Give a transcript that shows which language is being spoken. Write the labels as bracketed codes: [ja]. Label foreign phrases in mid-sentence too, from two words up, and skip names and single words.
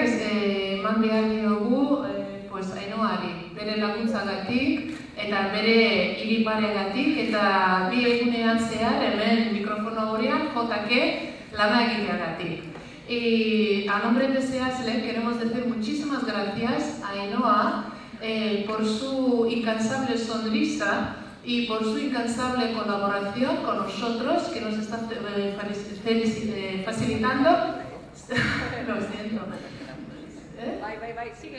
[eu] eman behar diogu Ainoari, bere laguntzagatik eta bere hiriparegatik eta bi egunean zehar hemen mikrofono horrean JK lana egiteagatik. [es] A nombre de Zehazle queremos decir muchísimas gracias a Ainhoa por su incansable sonrisa y por su incansable colaboración con nosotros, que nos está facilitando. Lo siento. Bye, sigue.